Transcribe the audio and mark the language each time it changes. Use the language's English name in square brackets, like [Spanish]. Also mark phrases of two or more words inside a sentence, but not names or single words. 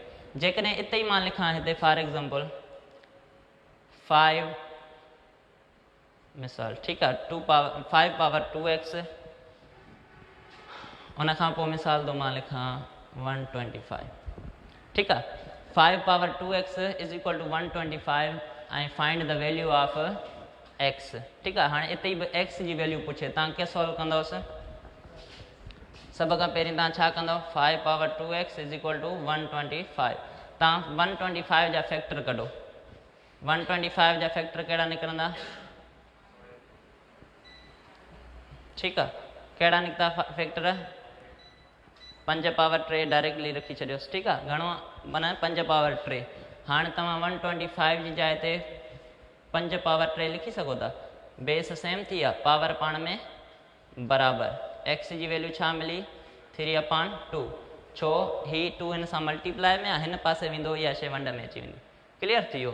[Sindhi] जेकॾहिं इते ई मां लिखां हिते [English] for example [Sindhi] 5 मिसाल ठीकु आहे 5 पावर 2x उनखां पोइ मिसाल तो मां लिखां 125 ठीकु आहे। [English] 5 power 2x is equal to 125 ऐं find the value of x [Sindhi] ठीकु आहे। हाणे इते ई बि x जी वैल्यू पुछे तव्हां कीअं सॉल्व कंदवसि सभ खां पहिरीं तव्हां छा कंदव 5 [English] power 2x is equal to 125 [Sindhi] तव्हां 125 जा फैक्टर कढो 125 जा फैक्टर कहिड़ा निकिरंदा ठीकु आहे। कहिड़ा निकिता फैक्टर 5 पावर 3 डायरेक्टली रखी छॾियोसि ठीकु आहे। घणो माना 5 पावर 3 हाणे तव्हां 125 जी जाइ ते 5 पावर 3 लिखी सघो था [English] base same [Sindhi] थी आहे पावर पाण में बराबरि x जी वैल्यू छा मिली 3/2 छो ही 2 हिन सां मल्टीप्लाई में आहे हिन पासे वेंदो इहा शइ वंड में अची वेंदी क्लियर थी वियो।